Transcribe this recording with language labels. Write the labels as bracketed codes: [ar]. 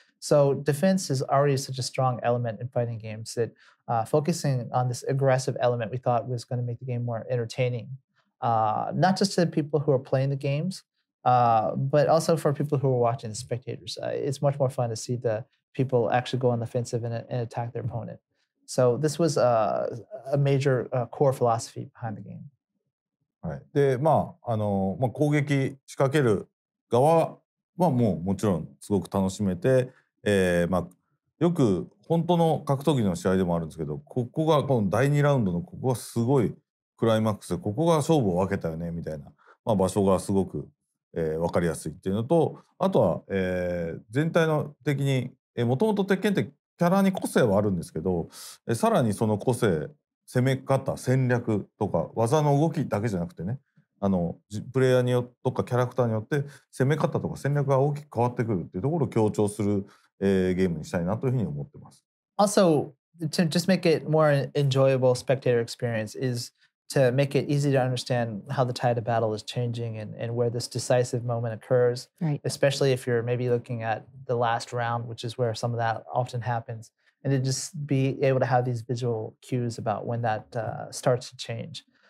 [en] So defense is already such a strong element in fighting games that focusing on this aggressive element we thought was going to make the game more entertaining. Not just to the people who are playing the games, but also for people who are watching, the spectators. It's much more fun to see the people actually go on the offensive and attack their opponent. So this was a major core philosophy behind the game. [ja] はい、で攻撃仕掛ける側はもちろんすごく楽しめて、よく本当の格闘技の試合でもあるんですけど、この第2ラウンドのここがすごいクライマックスで、ここが勝負を分けたよねみたいな、場所がすごく、分かりやすいっていうのと、あとは、全体の的にもともと鉄拳ってキャラに個性はあるんですけど、さらにその個性、攻め方、戦略とか技の動きだけじゃなくてね、プレイヤーによってとかキャラクターによって攻め方とか戦略が大きく変わってくるっていうところを強調する、ゲームにしたいなというふうに思ってます。 [en] Also, to just make it more enjoyable spectator experience is to make it easy to understand how the tide of battle is changing and where this decisive moment occurs, Right. especially if you're maybe looking at the last round, which is where some of that often happens, and to just be able to have these visual cues about when that starts to change.